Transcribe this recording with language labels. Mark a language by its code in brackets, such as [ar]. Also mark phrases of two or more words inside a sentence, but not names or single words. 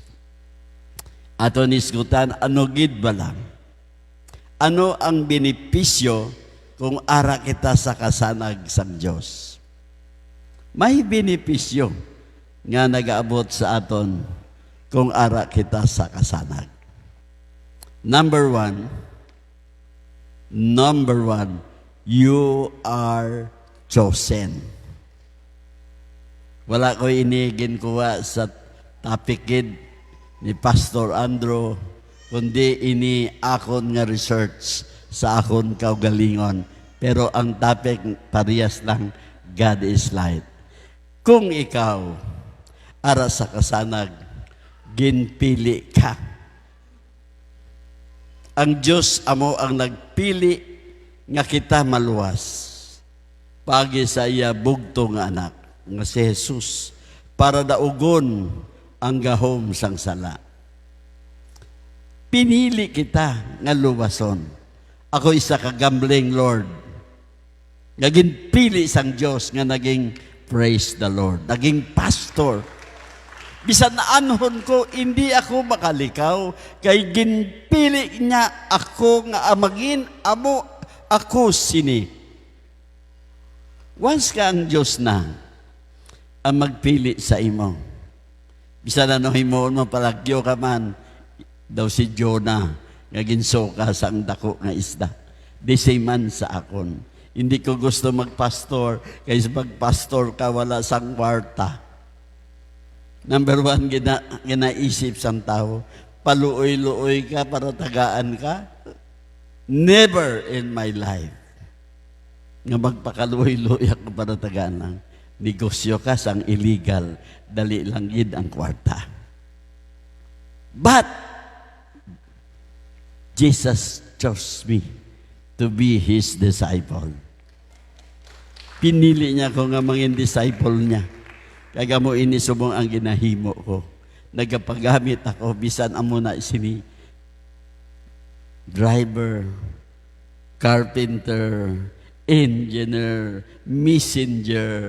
[hil] Aton hisgutan, ano gid ba lang? Ano ang benepisyo kung ara kita sa kasanag sang Dios? May benepisyo nga nagaabot sa aton kung ara kita sa kasanag. [en] Number one, you are chosen. [hil] Wala ko inigin kuha sa topic gid ni Pastor Andrew, kundi ini akon nga research sa akon kaugalingon. Pero ang topic parehas lang, [en] God is light. [hil] Kung ikaw ara sa kasanag, ginpili ka. Ang Diyos amo ang nagpili nga kita maluwas. Pagi sa iya bugto nga anak, nga si Jesus, para daugon ang gahom sang sala. Pinili kita nga luwason. Ako isa ka [en] gambling Lord. [hil] Nga ginpili sang Diyos nga naging [en] praise the Lord. [hil] Naging pastor. Bisan na anhon ko, hindi ako makalikaw. Kay ginpili niya ako nga amagin, amo ako sini. Once ka ang Diyos na, ang magpili sa imo. Bisan na himoon mo palagyo ka man, daw si Jonah, nga ginsoka sa ang dako nga isda. Di man sa akon. Hindi ko gusto magpastor, kaysa magpastor ka, wala sang kwarta. Number one, ginaisip sang tao, paluoy-luoy ka para tagaan ka? [en] Never in my life. [hil] Nga magpakaluoy-luoy ako para tagaan lang. Negosyo ka sang illegal, dali lang yun ang kwarta. [en] But, Jesus chose me to be His disciple. [hil] Pinili niya ko nga mangin disciple niya. Kaya mo inisubong ang ginahimo ko. Nagapagamit ako, bisan amo na sini. [en] Driver, carpenter, engineer, messenger.